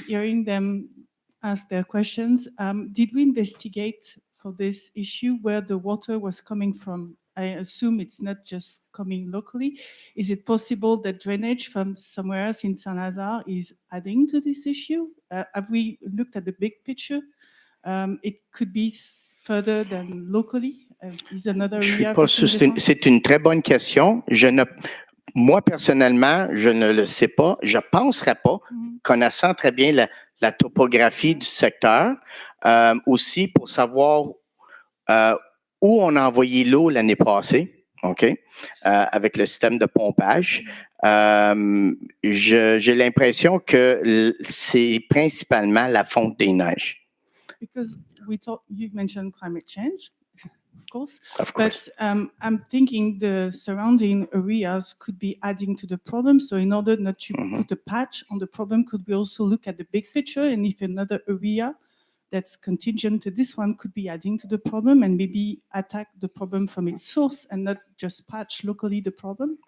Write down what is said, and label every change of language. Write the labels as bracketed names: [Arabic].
[English] Hearing them ask their questions, did we investigate for this issue where the water was coming from? I assume it's not just coming locally. Is it possible that drainage from somewhere else in Saint-Lazare is adding to this issue? Have we looked at the big picture? It could be further than locally. Is another area? [French] C'est une très bonne question. Moi, personnellement, je ne le sais pas. Je ne penserais pas, connaissant très bien la topographie du secteur, aussi pour savoir où on a envoyé l'eau l'année passée, avec le système de pompage. J'ai l'impression que c'est principalement la fonte des neiges. [English] Because you mentioned climate change, of course. But I'm thinking the surrounding areas could be adding to the problem. So in order not to put a patch on the problem, could we also look at the big picture? And if another area that's contingent to this one could be adding to the problem and maybe attack the problem from its source and not just patch locally the problem?